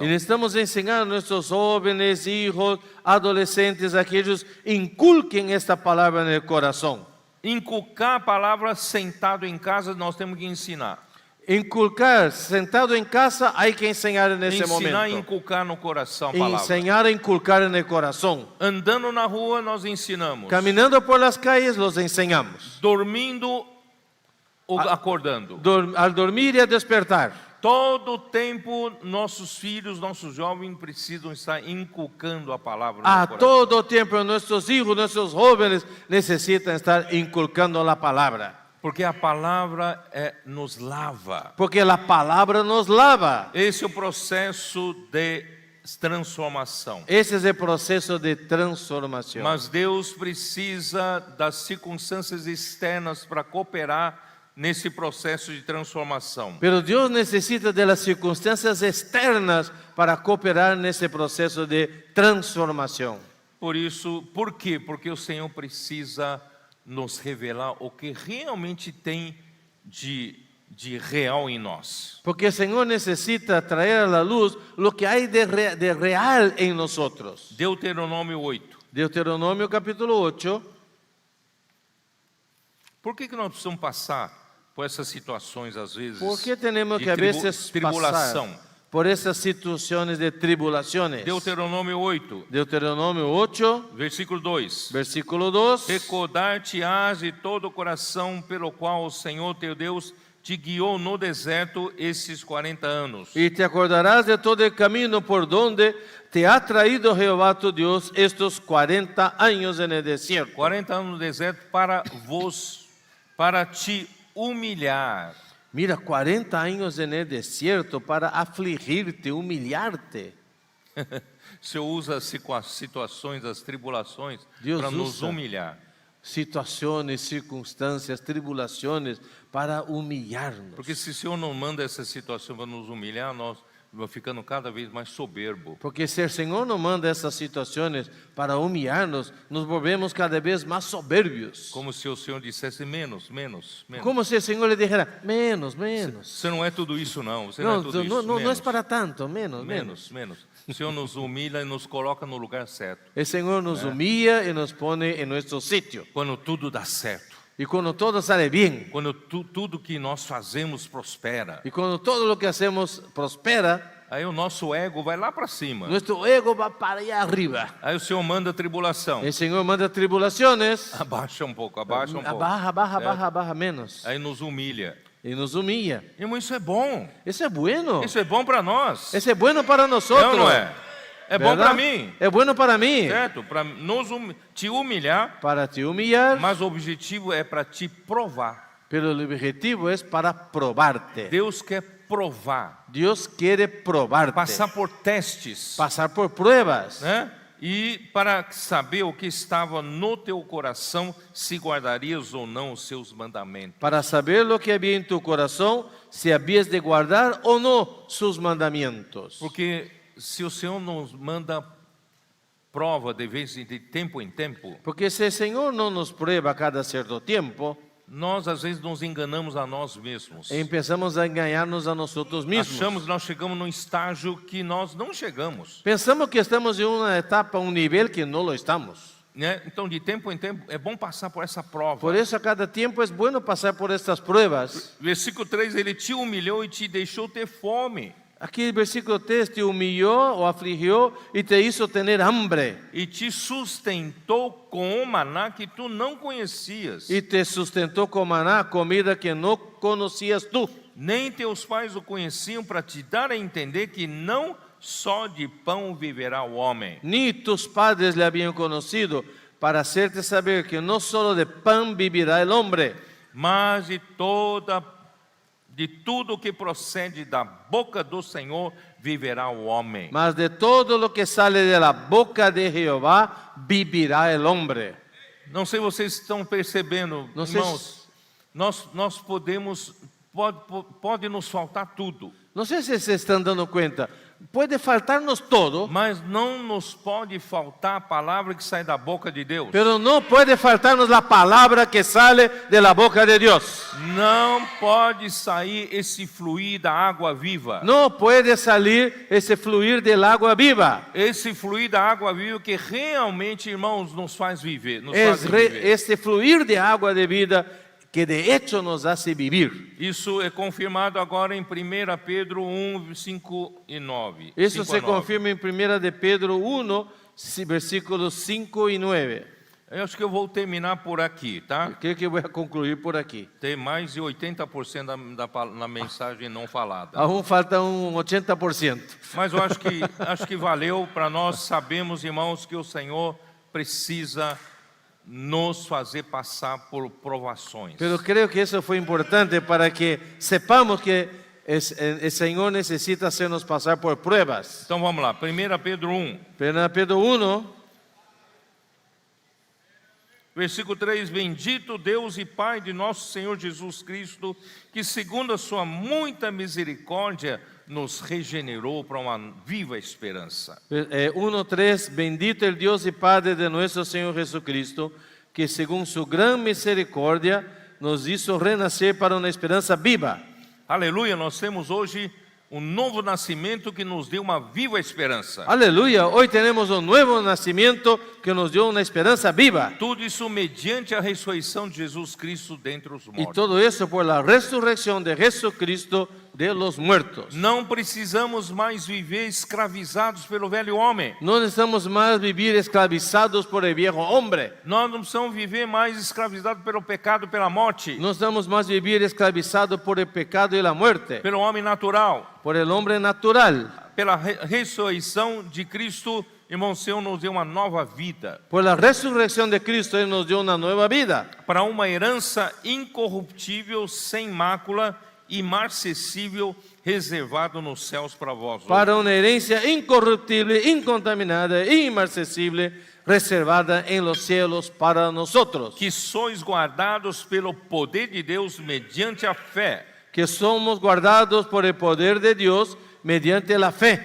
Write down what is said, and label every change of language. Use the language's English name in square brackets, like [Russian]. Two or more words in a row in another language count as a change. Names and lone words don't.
[Spanish] Y necesitamos enseñar a nuestros jóvenes, hijos, adolescentes, aquellos, inculquen esta palabra en el corazón. [Portuguese] Inculcar a palavra sentado em casa, nós temos que ensinar. [Spanish] Inculcar, sentado en casa, hay que enseñar en ese [Portuguese] Ensinar e [Spanish] momento. [Portuguese] inculcar no coração a palavra. [Spanish] Enseñar a inculcar en el corazón. [Portuguese] Andando na rua, nós ensinamos. [Spanish] Caminando por las calles, los enseñamos. [Portuguese] Dormindo ou acordando. [Spanish] Al dormir y al despertar. [Portuguese] Todo o tempo, nossos filhos, nossos jovens precisam estar inculcando a palavra no [Spanish] A [Portuguese] coração. [Spanish] todo tiempo nuestros hijos, nuestros jóvenes necesitan estar inculcando la palabra. [Portuguese] Porque a palavra nos lava. [Spanish] Porque la palabra nos lava. [Portuguese] Esse é o processo de transformação. [Spanish] Ese es el proceso de transformación. [Portuguese] Mas Deus precisa das circunstâncias externas para cooperar nesse processo de transformação. [Spanish] Pero Dios necesita de las circunstancias externas para cooperar en ese proceso de transformación. [Portuguese] Por isso, por quê? Porque o Senhor precisa nos revelar o que realmente tem de real em nós. [Spanish] Porque el Señor necesita traer a la luz lo que hay de real en nosotros. [Portuguese] Deuteronômio 8. [Spanish] Deuteronomio capítulo 8. [Portuguese] Por que nós precisamos passar por essas situações, às vezes, [Spanish] ¿Por qué tenemos [Portuguese] de [Spanish] que a veces [Portuguese] tribulação? [Spanish] pasar por esas situaciones de tribulaciones? [Portuguese] Deuteronômio 8, [Spanish] Deuteronomio 8, [Portuguese] versículo 2. [Spanish] versículo 2. [Portuguese] Recordar-te-ás de todo o coração pelo qual o Senhor teu Deus te guiou no deserto esses 40 anos. [Spanish] Y te acordarás de todo el camino por donde te ha traído Jehová tu Dios estos 40 años en el desierto. [Portuguese] 40 anos no deserto para te humilhar. [Spanish] Mira, 40 años en el desierto para afligirte, humillarte. [Portuguese] O Senhor usa situações, as tribulações, Deus para nos usa. humilhar. [Spanish] Situaciones, circunstancias, tribulaciones para humillarnos. [Portuguese] Porque se o Senhor não manda essa situação para nos humilhar, nós vamos ficando cada vez mais soberbo. [Spanish] Porque si el Señor no manda esas situaciones para humillarnos, nos volvemos cada vez más soberbios. [Portuguese] Como se o Senhor dissesse menos, menos, menos. [Spanish] Como si el Señor le dijera, menos, menos. [Portuguese] Você não é tudo isso não, você não é [Spanish] No, [Portuguese] tudo isso. [Spanish] no menos, es para tanto, menos, menos. menos, menos. [Portuguese] O Senhor nos humilha e nos coloca no lugar certo. [Spanish] El Señor nos humilla y nos pone en nuestro sitio. [Portuguese] Quando tudo dá certo. [Spanish] Y cuando todo sale bien, [Portuguese] Quando tudo que nós fazemos prospera. [Spanish] y cuando todo lo que hacemos prospera, [Portuguese] Aí o nosso ego vai lá para cima. [Spanish] nuestro ego va para allá arriba. [Portuguese] Aí o Senhor manda tribulação. [Spanish] El Señor manda tribulaciones, [Portuguese] Abaixa um pouco, abaixa um pouco. [Spanish] baja, baja, [Portuguese] É. [Spanish] baja, baja menos. [Portuguese] Aí nos humilha. [Spanish] Y nos humilla. [Portuguese] Irmão, isso é bom. [Spanish] Eso es bueno. [Portuguese] Isso é bom para nós. [Spanish] Eso es bueno para [Portuguese] É [Spanish] nosotros. [Portuguese] ou não é? É bom [Spanish] ¿Verdad? [Portuguese] para mim. [Spanish] Es bueno para mí. [Portuguese] Certo? Para te humilhar, [Spanish] Para te humillar, [Portuguese] mas o objetivo é para te provar. [Spanish] pero el objetivo es para probarte. [Portuguese] Deus quer provar, [Spanish] Dios quiere probarte. [Portuguese] passar por testes, [Spanish] Pasar por pruebas. [Portuguese] né? E para saber o que estava no teu coração, se guardarias ou não os seus mandamentos. [Spanish] Para saber lo que había en tu corazón, si habías de guardar o no sus mandamientos. [Portuguese] Porque se o Senhor nos manda prova de tempo em tempo, [Spanish] Porque si el Señor no nos prueba cada cierto tiempo, [Portuguese] nós às vezes nos enganamos a nós mesmos. [Spanish] empezamos a engañarnos a nosotros mismos. [Portuguese] Achamos que nós chegamos num estágio que nós não chegamos. [Spanish] Pensamos que estamos en una etapa, un nivel que no lo estamos. [Portuguese] Né? Então, de tempo em tempo, é bom passar por essa prova. [Spanish] Por eso a cada tiempo es bueno pasar por estas pruebas. [Portuguese] Versículo 3, ele te humilhou e te deixou ter fome. [Spanish] Aquí el versículo 3 te humilló o afligió y te hizo tener hambre. [Portuguese] E te sustentou com o maná que tu não conhecias. [Spanish] Y te sustentó con maná, comida que no conocías tú. [Portuguese] Nem teus pais o conheciam para te dar a entender que não só de pão viverá o homem. [Spanish] Ni tus padres le habían conocido para hacerte saber que no solo de pan vivirá el hombre, [Portuguese] Mas de tudo que procede da boca do Senhor viverá o homem. [Spanish] mas de todo lo que sale de la boca de Jehová vivirá el hombre. [Portuguese] Não sei se vocês estão percebendo, Não sei irmãos, nós pode nos faltar tudo, [Spanish] No sé si se están dando cuenta, puede faltarnos todo, [Portuguese] mas não nos pode faltar a palavra que sai da boca de Deus. [Spanish] pero no puede faltarnos la palabra que sale de la boca de Dios. [Portuguese] Não pode sair esse fluir da água viva. [Spanish] No puede salir ese fluir del agua viva. [Portuguese] Esse fluir da água viva que realmente, irmãos, nos faz viver. [Spanish] Es este fluir de agua de vida que de hecho nos hace vivir. [Portuguese] Isso é confirmado agora em 1 Pedro 1, 5 e 9. [Spanish] Eso 5 a se 9. confirma en 1 de Pedro 1, versículos 5 y 9. [Portuguese] Eu acho que eu vou terminar por aqui, tá? [Spanish] Creo que voy a concluir por aquí. [Portuguese] Tem mais de 80% na mensagem não falada. [Spanish] Aún falta un 80%. [Portuguese] Mas eu acho que valeu para nós sabemos, irmãos, que o Senhor precisa nos fazer passar por provações. [Spanish] Pero creo que eso fue importante para que sepamos que el Señor necesita hacernos pasar por pruebas. [Portuguese] Então vamos lá, 1 Pedro 1, [Spanish] 1 Pedro 1, [Portuguese] versículo 3: Bendito Deus e Pai de nosso Senhor Jesus Cristo, que segundo a sua muita misericórdia nos regenerou para uma viva esperança. [Spanish] 1:3, bendito el Dios y Padre de nuestro Señor Jesucristo, que según su gran misericordia nos hizo renacer para una esperanza viva. [Portuguese] Aleluia, nós temos hoje um novo nascimento que nos deu uma viva esperança. [Spanish] Aleluya, hoy tenemos un nuevo nacimiento que nos dio una esperanza viva. [Portuguese] Tudo isso mediante a ressurreição de Jesus Cristo dentre os [Spanish] Y [Portuguese] mortos. [Spanish] todo eso por la resurrección de Jesucristo de los muertos. [Portuguese] Não precisamos mais viver escravizados pelo velho homem. [Spanish] No necesitamos más vivir esclavizados por el viejo hombre. [Portuguese] Nós não precisamos viver mais escravizados pelo pecado e pela morte, [Spanish] No necesitamos más vivir esclavizados por el pecado y la muerte, [Portuguese] pelo homem natural. [Spanish] por el hombre natural. [Portuguese] Pela ressurreição de Cristo, irmão, o Senhor nos deu uma nova vida, [Spanish] Por la resurrección de Cristo, Él nos dio una nueva vida, [Portuguese] para uma herança incorruptível, sem mácula, imarcessível, reservado nos céus para vós. [Spanish] para una herencia incorruptible, incontaminada e inmarcesible, reservada en los cielos para nosotros, [Portuguese] Que sois guardados pelo poder de Deus mediante a fé. [Spanish] que somos guardados por el poder de Dios mediante la fe.